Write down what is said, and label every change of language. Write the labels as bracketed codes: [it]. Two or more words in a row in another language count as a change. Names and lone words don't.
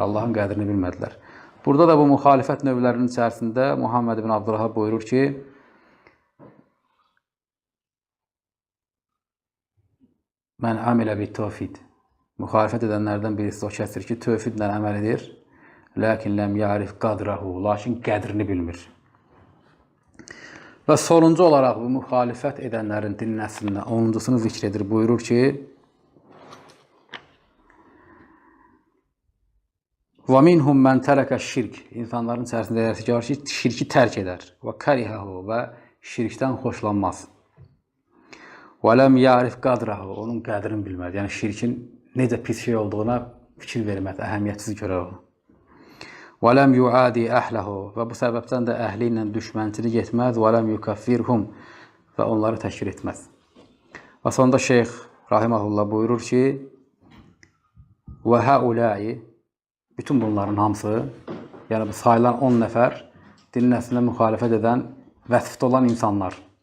[az] Allahın qədrini bilmədilər. Burada da bu müxalifət növlərinin içərisində Muhammed ibn Abdülvahhab buyurur ki, [ar] من عمل بالتوحيد. [az] Müxalifət edənlərdən birisi o kəsdir ki, tövhidlə əməl edir. [ar] Lakin لم يعرف قدره. [az] Lakin qədrini bilmir. Və sonuncu olaraq bu müxalifət edənlərin din nəslində 10-cusunu zikr edir. Buyurur ki, [ar] وَمِنْهُمْ مَنْ تَرَكَ الشِّرْكِ [az] İnsanların içərisində yaratıcı ki, şirki tərk edər. وَكَرِهَهُ Və şirkdən xoşlanmaz. [ar] وَلَمْ يَعْرِفْ قَدْرَهُ [az] Onun qədrini bilməz. Yəni şirkin necə pis şey olduğuna fikir verməz, əhəmiyyətsiz görər onu. [ar] ولم يعاد أهله [az] və bu səbəbdən də əhli ilə düşmənçilik etməz. [ar] ولم يكفرهم [az] və onları təkfir etməz. Və sonunda Şeyx Rahiməhullah buyurur ki, [ar] وهؤلاء, [az] bütün bunların hamısı, yəni bu sayılan 10 nəfər din nəslinə müxalifət edən, vəsifdə olan insanlar.